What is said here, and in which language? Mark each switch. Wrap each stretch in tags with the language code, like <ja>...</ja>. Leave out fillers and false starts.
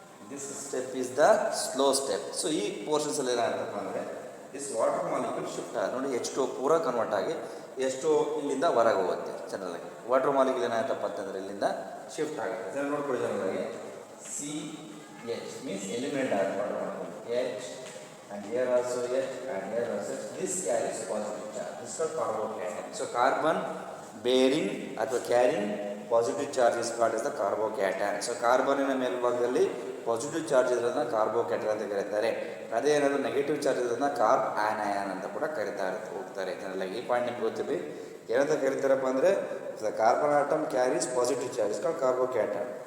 <en>This step is the slow step.</en> <kn>So ಈ ಪೋರ್ಷನ್ಸಲ್ಲಿ ಏನಾಗುತ್ತಪ್ಪ ಅಂದರೆ this water molecule shift ನೋಡಿ H2O ಪೂರ ಕನ್ವರ್ಟ್ ಆಗಿ H2O ಇಲ್ಲಿಂದ ಹೊರಗೆ ಹೋಗುತ್ತೆ. ಜನರಲಾಗಿ ವಾಟರ್ ಮಾಲಿಕ್ಯೂಲ್ ಏನಾಗುತ್ತಪ್ಪ ಅಂತಂದರೆ ಇಲ್ಲಿಂದ ಶಿಫ್ಟ್ ಆಗುತ್ತೆ. ಜನ ನೋಡ್ಕೊಳ್ಳಿ ಜನರಲಾಗಿ ಸಿ ಎಚ್ ಮೀನ್ಸ್ ಎಲಿಮಿನೇಟ್ ಆಗುತ್ತೆ water molecule H</kn> <en>and here also H</en> <kn>and here also H.</kn> <en>This carries positive charge. This is called carbocation. So carbon bearing ಅಥವಾ carrying positive charge is called as the carbocation.</en> <kn>So ಕಾರ್ಬನ್ನಿನ ಮೇಲ್ಭಾಗದಲ್ಲಿ positive charge ಇರೋದನ್ನ carbocation ಅಂತ ಕರೀತಾರೆ. ಅದೇ ಏನಾದರೂ negative charge ಇರೋದನ್ನ carb anion ಅಂತ ಕೂಡ ಕರೀತಾ ಹೋಗ್ತಾರೆ. ಜನರಲಾಗಿ ಈ ಪಾಯಿಂಟ್ ನಿಮ್ಗೆ ಗೊತ್ತಿರಲಿ. ಏನಂತ ಕರೀತಾರಪ್ಪ ಅಂದರೆ</kn> <en>The carbon atom carries positive charge is called carbocation.</en>